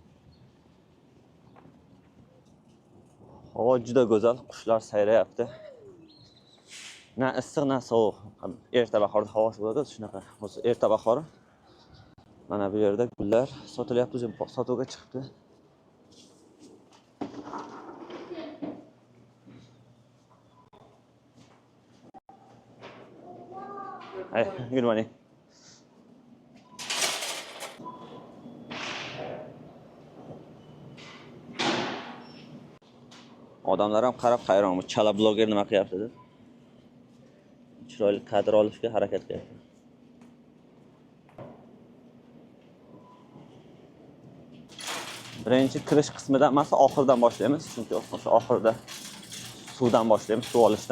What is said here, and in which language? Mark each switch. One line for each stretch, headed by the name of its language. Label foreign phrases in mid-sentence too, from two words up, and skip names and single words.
Uzbek: Havo juda go'zal, qushlar sayrayapti. Na issiq, na sovuq. Erta bahorda havosi bo'ladi, shunaqa. O'zi erta bahori. Mana bu yerda gullar sotilyapti, sotuvga chiqibdi.
English: Hey, good morning.
Uzbek: Odamlar ham qarab hayron, bu chala bloger nima qilyapti deb. Chiroyli kadr olishga harakat qilyapti. Birinchi kirish qismidan emas, oxirdan boshlaymiz, chunki o'sha oxirda suvdan boshlaymiz, suv olishdan.